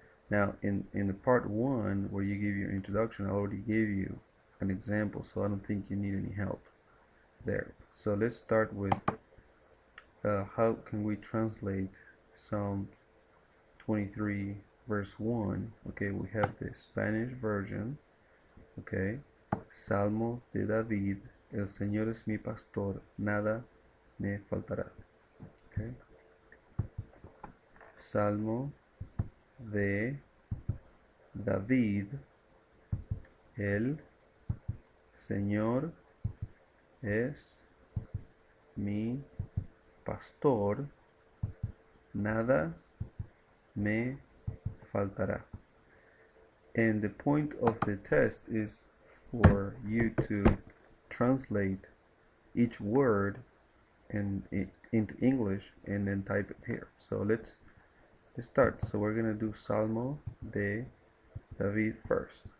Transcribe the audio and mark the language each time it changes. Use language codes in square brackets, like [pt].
[en] Now in the part 1 where you give your introduction, I already gave you an example, so I don't think you need any help there. So let's start with how can we translate Psalm 23 verse 1. Okay, we have the Spanish version. [es] Okay, Salmo de David, el Señor es mi pastor, nada me faltará. Okay, Salmo de David, el Señor es mi pastor, nada me faltará. [en] And the point of the test is for you to translate each word into English and then type it here. So let's start. So we're gonna do Salmo de David first.